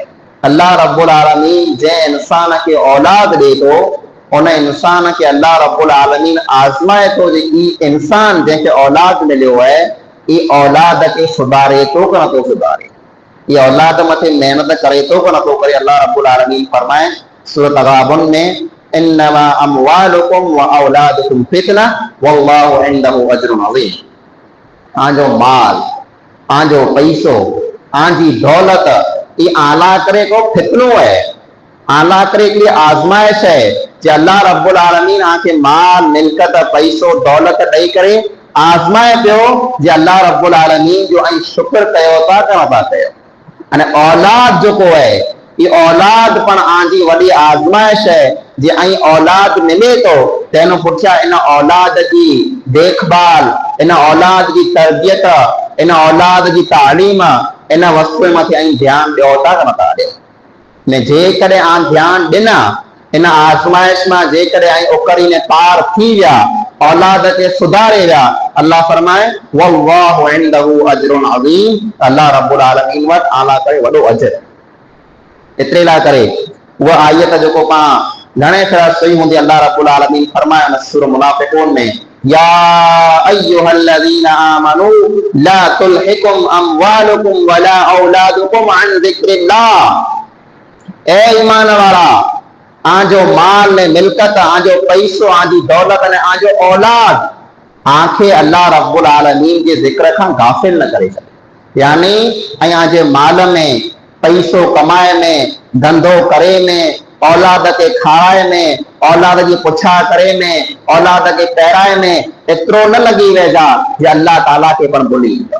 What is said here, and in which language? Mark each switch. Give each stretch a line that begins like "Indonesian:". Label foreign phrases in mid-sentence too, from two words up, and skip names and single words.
Sindhi: अल्लाह रब्बुल आलमीन जंहिं इंसान खे औलाद ॾे थो उन इंसान खे अल्लाह रब्बुल आलमीन आज़माए थो जे ई इंसान जंहिंखे औलाद मिलियो है ई औलाद खे सुधारे थो कि नथो सुधारे, ये औलाद मथे मेहनत करे थो कि नथो करे। अल्लाह रब्बुल आलमीन फरमाए सूरत तगाबुन में
Arabic: إنما أموالكم وأولادكم فتنة والله عنده أجر عظيم.
Sindhi: तव्हांजो माल, तव्हांजो पैसो, तव्हांजी दौलत ये आला करे को फितनो है, आला करे हिकिड़ी आज़माइश है जे अल्लाह रब्बुल आलमीन आके माल मिल्कत पैसो दौलत ॾेई करे आज़माए पियो जे अल्लाह रब्बुल आलमीन जो ऐं शुक्र कयो था कि नथा कयो। अने औलाद जेको है ये औलाद पण आंजी वॾी आज़माइश है जे ऐं औलाद मिले तो तेन पुठियां इन औलाद जी देखभाल, इन औलाद जी तरबियत, इन औलाद जी तालीम, इन वस्तु मथे ऐं ध्यान ॾियो था कि नथा ॾियो। ने जेकॾहिं ध्यान ॾिना इन आज़माइश मां जेकॾहिं ऐं उकरी ने पार थी विया, औलाद के सुधारे विया, अल्लाह फरमाए
Arabic: والله عنده أجر عظيم,
Sindhi: अल्लाह रब्बुल आलमीन वटि आला करे वॾो अजर। एतिरे लाइ करे उहा आयत जेको पाण घणे तरह सही हूंदी अल्लाह रब्बुल आलमीन फरमाए सूरह मुनाफिकून में
Arabic: يا أيها الذين آمنوا لا تلهكم أموالكم ولا أولادكم عن ذكر الله.
Sindhi: ए ईमान वारा, आजो माल ने मिल्कत, आजो पैसो, आजी दौलत ने आजो औलाद आंखे अल्लाह रब्बुल आलमीन के जिक्र खां गाफिल न करे छॾे। यानी ऐं आजे माल में, पैसो कमाए में, धंधो करे में, औलाद के खाराए में, औलाद जी पुछा करे में, औलाद के पैराए में एतिरो न लॻी वेजा जे अल्लाह ताला के पण भुली वेंदो।